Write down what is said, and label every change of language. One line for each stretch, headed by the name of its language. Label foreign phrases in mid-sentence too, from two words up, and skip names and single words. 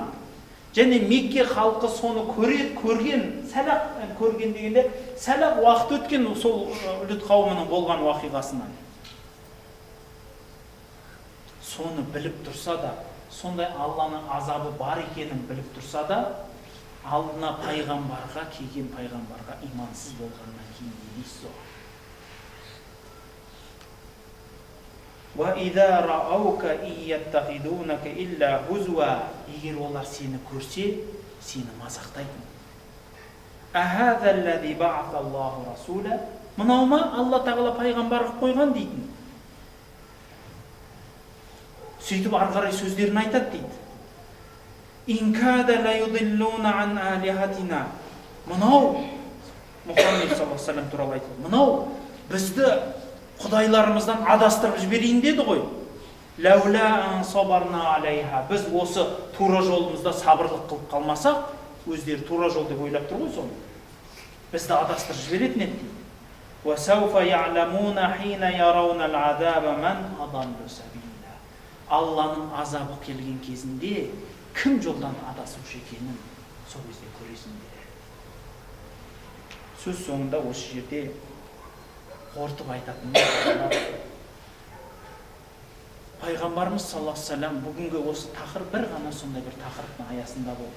Kazakh: Және Мекке халқы соны көрген, сәлақ көрген дегенде, сәлақ уақыт өткен сол Лут қауымының болған уақиғасынан. Соны біліп тұрса да, сондай Алланың азабы бар екенін біліп тұрса да, алдына пайғамбарға, келген пайғамбарға имансыз болғаннан кейін дейсіз о.
Arabic: وَإِذَا رَأَوْكَ إِيَّتَّخِذُونَكَ إِلَّا هُزُوًا,
Kazakh: егер олар сені көрсе, сені мазақтайтын.
Arabic: أَهَذَا الَّذِي بَعَثَ اللَّهُ رَسُولًا,
Kazakh: мынау ма Алла тағала пайғамбар қойған дейтін. сөйтіп ары қарай сөздерін айтады дейді.
Arabic: إن كاد ليضلنا عن آلهتنا.
Kazakh: Мынау Мұхаммед
Arabic: صلى الله عليه وسلم
Kazakh: туралы айтады. Мынау бізді құдайларымыздан адастырып жіберейін деді ғой.
Arabic: لولا أن صبرنا عليها.
Kazakh: Біз осы тура жолымызда сабырлық қылып қалмасақ, өздері тура жол деп ойлап тұр ғой соны. Бізді адастырып жіберетін еді дейді.
Arabic: وسوف يعلمون حين يرون العذاب من أضل سبيلا.
Kazakh: Алланың азабы келген кезінде кім жолдан адасушы екенін сол кезде көресіңдер. Сөз соңында осы жерде қортып айтатын Пайғамбарымыз
Arabic: صلى الله عليه وسلم
Kazakh: бүгінгі осы тақырып бір ғана сондай бір тақырыптың аясында болды.